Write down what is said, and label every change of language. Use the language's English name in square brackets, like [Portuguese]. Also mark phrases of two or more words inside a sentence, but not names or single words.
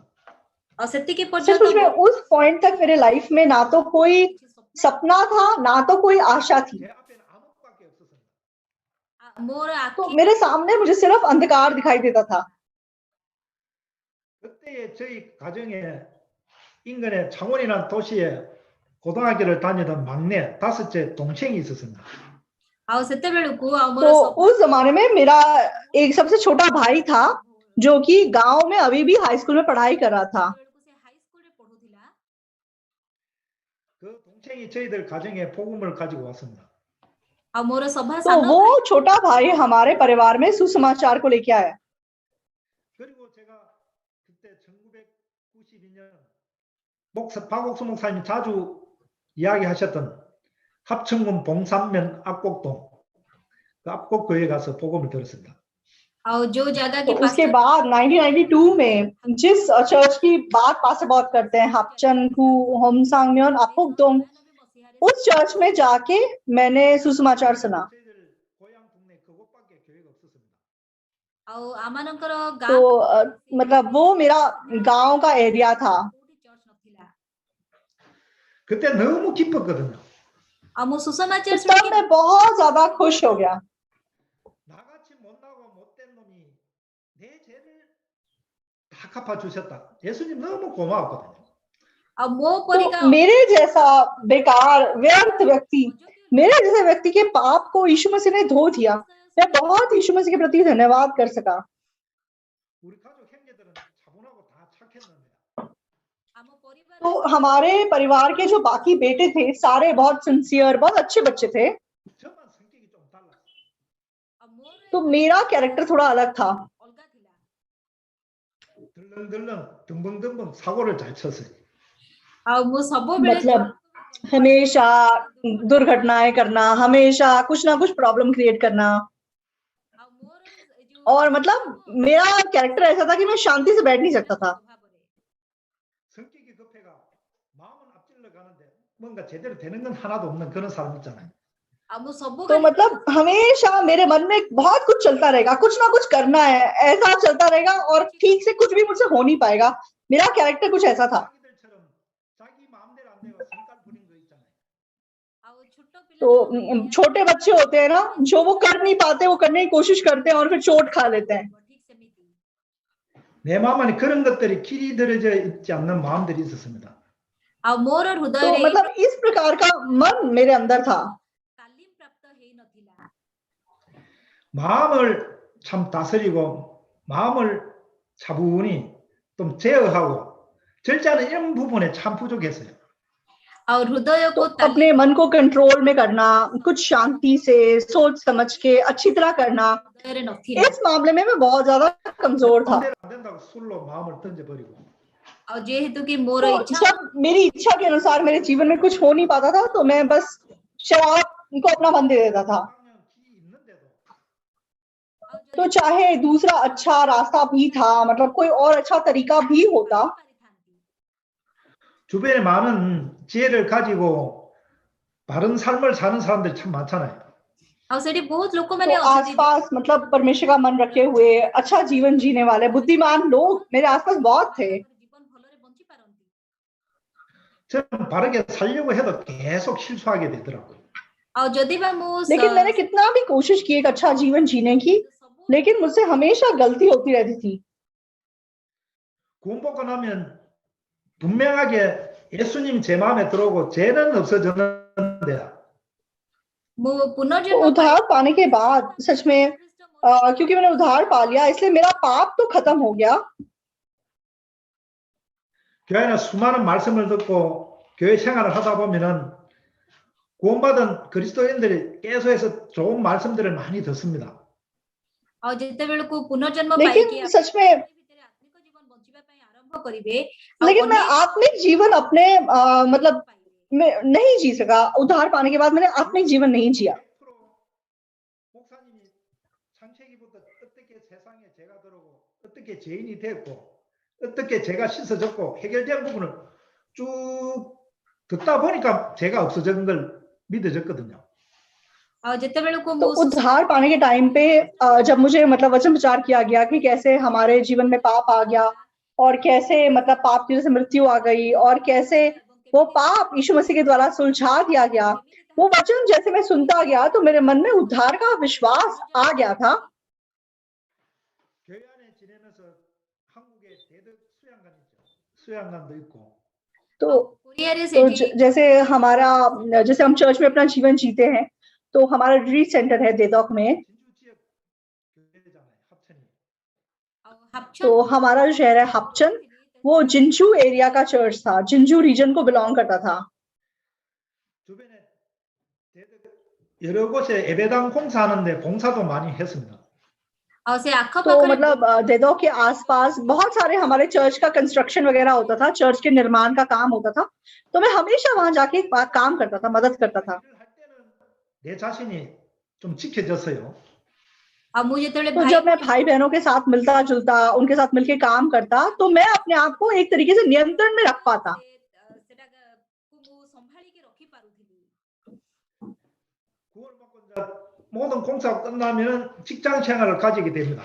[Odia] ଆଉ ସେତିକି [Hindi] सच [Odia] ପର୍ଯ୍ୟନ୍ତ [Hindi] मुझ में उस पॉइंट तक मेरे लाइफ में ना तो कोई सपना था, ना तो कोई आशा थी। [Korean] 제 앞에는 아무것밖에 없었습니다. [Odia] ମୋର [Hindi] तो [Odia] ଆଖି [Hindi] मेरे सामने मुझे सिर्फ अंधकार दिखाई देता था। [Korean] 그때의 저희 가정에 인근의 창원이라는 도시에 고등학교를 다니던 막내 5째 동생이 있었습니다. [Odia] ଆଉ ସେତେବେଳକୁ ଆଉ ମୋର [Hindi] तो उस जमाने में मेरा एक सबसे छोटा भाई था जो कि गांव में अभी भी हाई स्कूल में पढ़ाई कर रहा था। [Odia] ସେ ହାଇ ସ୍କୁଲରେ ପଢୁଥିଲା। [Korean] 그 동생이 저희들 가정에 복음을 가지고 왔습니다. [Odia] ଆଉ ମୋର ସଭା [Hindi] तो [Odia] ସାନ [Hindi] वो [Odia] ଭାଇ [Hindi] छोटा भाई हमारे परिवार में सुसमाचार को लेके आया। [Korean] 그리고 제가 그때 1992년 박옥수 목사님이 자주 이야기하셨던 합천군 봉산면 압곡동 그 압곡교회 가서 복음을 들었습니다. [Odia] ଆଉ ଯୋଉ ଜାଗା [Hindi] तो की उसके बाद 1992 में जिस चर्च की बात पास बहुत करते हैं, हापचनकू, होमसांगम्योन, अपुकदोंग, उस चर्च में जाके मैंने सुसमाचार सुना। [Korean] 저희들 고향 동네 그곳밖에 교회가 없었습니다. [Odia] ଆଉ ଆମମାନଙ୍କର [Hindi] तो मतलब वो मेरा गांव का एरिया था। [Odia] ଚର୍ଚ୍ଚ ନଥିଲା। [Korean] 그때 너무 기뻤거든요. [Odia] ଆଉ ମୁଁ ସୁସମାଚାର [Hindi] तो तब मैं बहुत ज्यादा खुश हो गया। [Korean] 나같이 못나고 못된 놈이 내 죄를 다 갚아주셨다. 예수님 너무 고마웠거든요. [Odia] ଆଉ ମୋ [Hindi] तो [Odia] ପରିକା [Hindi] मेरे जैसा बेकार व्यर्थ व्यक्ति, मेरे जैसे व्यक्ति के पाप को यीशु मसीह ने धो दिया। मैं बहुत यीशु मसीह के प्रति धन्यवाद कर सका। [Korean] 우리 가족 형제들은 차분하고 다 착했는데 [Odia] ଆମ ପରିବାର [Hindi] तो हमारे परिवार के जो बाकी बेटे थे सारे बहुत सिंसियर, बहुत अच्छे बच्चे थे। [Korean] 저만 성격이 좀 달랐어요. [Odia] ଆଉ ମୋର [Hindi] तो मेरा कैरेक्टर थोड़ा अलग था। [Odia] ଅଲଗା ଥିଲା। [Korean] 덜렁덜렁 듬벙듬벙 사고를 잘 쳤어요. [Odia] ଆଉ ମୁଁ ସବୁବେଳେ [Hindi] मतलब हमेशा दुर्घटनाएं करना, हमेशा कुछ ना कुछ [English] problem create [Hindi] करना। [Odia] ଆଉ ମୋର ଏ ଯୋଉ [Hindi] और मतलब मेरा कैरेक्टर ऐसा था कि मैं शांति से बैठ नहीं सकता था। [Odia] ସ୍ୱଭାବରେ। [Korean] 뭔가 제대로 되는 건 하나도 없는 그런 사람 있잖아요. [Odia] ଆଉ ମୁଁ ସବୁ [Hindi] तो मतलब हमेशा मेरे मन में बहुत कुछ चलता रहेगा, कुछ ना कुछ करना है, ऐसा चलता रहेगा और ठीक से कुछ भी मुझसे हो नहीं पाएगा। मेरा कैरेक्टर कुछ ऐसा था। [Korean] 자기들처럼 자기 마음대로 안 되고 성깔 부린 거 있잖아요. [Odia] ଆଉ ଛୋଟ ପିଲା [Hindi] तो छोटे बच्चे होते हैं ना, जो वो कर नहीं पाते, वो करने की कोशिश करते हैं और फिर चोट खा लेते हैं। [Odia] ଠିକ ସେମିତି [Korean] 내 마음 안에 그런 것들이 길이 들어져 있지 않는 마음들이 있었습니다. [Odia] ଆଉ ମୋର [Hindi] तो [Odia] ହୃଦୟରେ [Hindi] मतलब इस प्रकार का मन मेरे अंदर था। [Odia] ତାଲିମ ପ୍ରାପ୍ତ ହେଇ ନଥିଲା। [Korean] 마음을 참 다스리고 마음을 차분히 좀 제어하고 절제하는 이런 부분에 참 부족했어요. [Odia] ଆଉ हृदୟକୁ [Hindi] तो अपने मन को कंट्रोल में करना, कुछ शांति से सोच समझ के अच्छी तरह करना, [Odia] ହୃଦୟରେ ନଥିଲା। [Hindi] इस मामले में मैं बहुत ज्यादा कमजोर था। [Korean] 마음대로 안 된다고 술로 마음을 던져버리고 [Odia] ଆଉ ଯେହେତୁ କି ମୋର [Hindi] तो [Odia] ଇଚ୍ଛା [Hindi] जब मेरी इच्छा के अनुसार मेरे जीवन में कुछ हो नहीं पाता था, तो मैं बस शराब को अपना मन दे देता था। [Korean] 길이 있는데도 [Odia] ଆଉ ଯଦି [Hindi] तो चाहे दूसरा अच्छा रास्ता भी था, मतलब कोई और अच्छा तरीका भी होता, [Odia] ପାରିଥାନ୍ତି। [Korean] 주변에 많은 지혜를 가지고 바른 삶을 사는 사람들이 참 많잖아요. [Odia] ଆଉ ସେଠି ବହୁତ [Hindi] तो [Odia] ଲୋକମାନେ ଅଛନ୍ତି [Hindi] आसपास मतलब परमेश्वर का मन रखे हुए अच्छा जीवन जीने वाले बुद्धिमान लोग मेरे आसपास बहुत थे। [Odia] ଜୀବନ ଭଲରେ ବଞ୍ଚି ପାରନ୍ତି। [Korean] 저는 바르게 살려고 해도 계속 실수하게 되더라고요. [Odia] ଆଉ ଯଦି ବା ମୁଁ [Hindi] लेकिन मैंने कितना भी कोशिश की एक अच्छा जीवन जीने की, लेकिन मुझसे हमेशा गलती होती रहती थी। [Korean] 구원 받고 나면 분명하게 예수님 제 마음에 들어오고 죄는 없어졌는데 [Odia] ମୁଁ [Hindi] तो [Odia] ପୁନର୍ଜନ୍ମ [Hindi] उद्धार पाने के बाद सच में क्योंकि मैंने उद्धार पा लिया, इसलिए मेरा पाप तो खत्म हो गया। [Korean] 교회는 수많은 말씀을 듣고 교회 생활을 하다 보면은 구원받은 그리스도인들이 계속해서 좋은 말씀들을 많이 듣습니다. [Odia] ଆଉ ଯେତେବେଳକୁ ପୁନର୍ଜନ୍ମ [Hindi] लेकिन [Odia] ପାଇକି [Hindi] सच में [Odia] ଭିତରେ ଆତ୍ମିକ ଜୀବନ ବଞ୍ଚିବା ପାଇଁ ଆରମ୍ଭ କରିବେ ଆଉ [Hindi] लेकिन मैं [Odia] ଅନେକ [Hindi] आत्मिक जीवन अपने मतलब मैं नहीं जी सका। उद्धार पाने के बाद मैंने आत्मिक जीवन नहीं जिया। [Korean] 100% 목사님이 창세기부터 어떻게 세상에 죄가 들어오고 어떻게 죄인이 됐고 어떻게 죄가 씻어졌고 해결된 부분을 쭉 듣다 보니까 죄가 없어진 걸 믿어졌거든요. [Odia] ଆଉ ଯେତେବେଳକୁ [Hindi] तो [Odia] ମୁଁ [Hindi] उद्धार पाने के टाइम पे जब मुझे मतलब वचन प्रचार किया गया कि कैसे हमारे जीवन में पाप आ गया और कैसे मतलब पाप की वजह से मृत्यु आ गई और कैसे वो पाप यीशु मसीह के द्वारा सुलझा दिया गया, वो वचन जैसे मैं सुनता गया तो मेरे मन में उद्धार का विश्वास आ गया था। [Korean] 교회 안에 지내면서 한국에 대덕 수양관 있죠. 수양관도 있고 [Hindi] तो [Odia] କୋରିଆରେ [Hindi] तो [Odia] ସେଠି [Hindi] जैसे हमारा जैसे हम चर्च में अपना जीवन जीते हैं, तो हमारा [English] retreat center [Hindi] है देदौक में। [Korean] 진주 지역 교회잖아요. 합천이. [Odia] ଆଉ ହାପଚନ [Hindi] तो हमारा जो शहर है हपचन, वो जिंजू एरिया का चर्च था, जिंजू रीजन को बिलोंग करता था। [Korean] 주변에 대덕 여러 곳에 예배당 공사하는데 봉사도 많이 했습니다. [Odia] ଆଉ ସେ [Hindi] तो [Odia] ଆଖପାଖରେ [Hindi] मतलब देदौक के आसपास बहुत सारे हमारे चर्च का कंस्ट्रक्शन वगैरह होता था, चर्च के निर्माण का काम होता था, तो मैं हमेशा वहां जाके काम करता था, मदद करता था। [Korean] 일을 할 때는 내 자신이 좀 지켜졌어요. [Odia] ଆଉ ମୁଁ ଯେତେବେଳେ [Hindi] तो जब मैं भाई बहनों के साथ मिलता जुलता, उनके साथ मिलके काम करता, तो मैं अपने आप को एक तरीके से नियंत्रण में रख पाता। [Odia] ସେଟାକୁ ମୁଁ ସମ୍ଭାଳିକି ରଖିପାରୁଥିଲି। [Korean] 구원을 받고 이제 모든 공사가 끝나면 직장 생활을 가지게 됩니다.